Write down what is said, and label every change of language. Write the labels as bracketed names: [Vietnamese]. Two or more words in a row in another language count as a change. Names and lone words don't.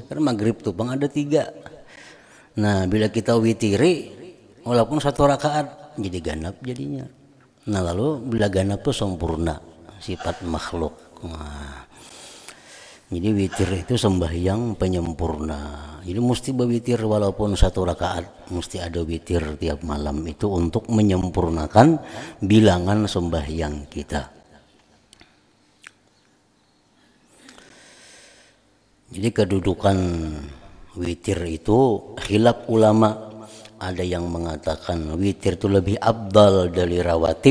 [Banjar] Karena maghrib tuh bang ada 3. Nah bila kita witiri walaupun 1 rakaat jadi ganap jadinya. Nah lalu bila ganap tuh sempurna sifat makhluk. Nah, jadi witir itu sembahyang penyempurna. Jadi mesti berwitir walaupun 1 rakaat, mesti ada witir tiap malam itu untuk menyempurnakan bilangan sembahyang kita. Jadi kedudukan witir itu khilaf ulama. Ada yang mengatakan witir itu lebih afdal dari rawatib.